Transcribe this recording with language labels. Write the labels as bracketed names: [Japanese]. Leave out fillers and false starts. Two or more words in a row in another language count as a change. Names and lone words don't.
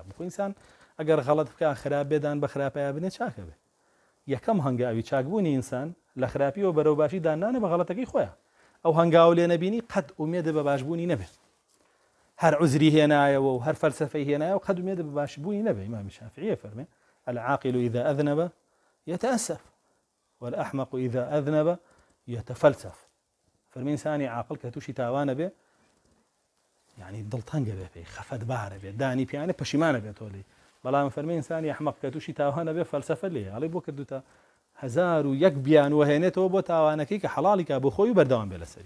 [Central Kurdish] بۆ ئینسان ئەگەر غەڵەت بکە خراپ بێدان بە خراپەیە بنێ چاکە بێ. یەکەم هەنگاوی چاکبوونی ئینسان لە خراپیەوە بەرەو باشی دانانە بە غەڵەتەکەی خۆیان. ئەو هەنگاو لێ نەبینی قەت ئومێدە بە باشبوونی نەبێت. هەر عوزری هێنایەوە و هەر فەلسەفەی هێنایە و قەت ئومێدە بە باشبوونی نەبێت. ئیمامی شافعی فەرمێ [Arabic] العاقل إذا أذنب يتأسف والأحمق إذا أذنب يتفلسف. [Central Kurdish] فەرمی ئینسانی عاقڵ کە تووشی تاوانە بێ، یعنی دڵتەنگە بێ پێی، خەفەت بارە بێت، دانی پیانە پەشیمانە بێت تۆلی. بەڵام فەرمی ئینسانی ئەحمەق کە تووشی تاوانە بێ فەلسەفە لێ، ئەڵێ بۆ کردوتە 1001 بیان وهێنێتەوە بۆ تاوانەکەی کە حەڵاڵی کا بۆ خۆی و بەردەوام بێ لەسەری.